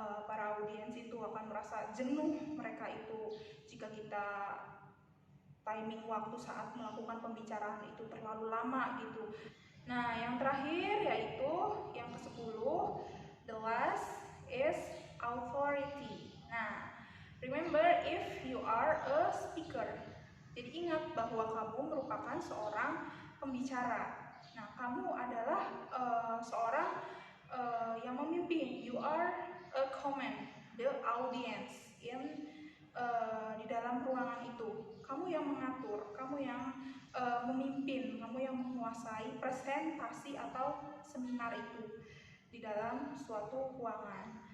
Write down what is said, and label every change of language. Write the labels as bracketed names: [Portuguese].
[Indonesian] Para audiens itu akan merasa jenuh mereka itu jika kita timing waktu saat melakukan pembicaraan itu terlalu lama gitu. Nah, yang terakhir yaitu yang ke-10, [English] the last is authority. Nah, remember if you are a speaker. [Indonesian] Jadi ingat bahwa kamu merupakan seorang pembicara. Nah, kamu adalah seorang yang memimpin. [English] You are a command the audience [Indonesian] di dalam ruangan itu. Kamu yang mengatur, kamu yang memimpin, kamu yang menguasai presentasi atau seminar itu di dalam suatu ruangan.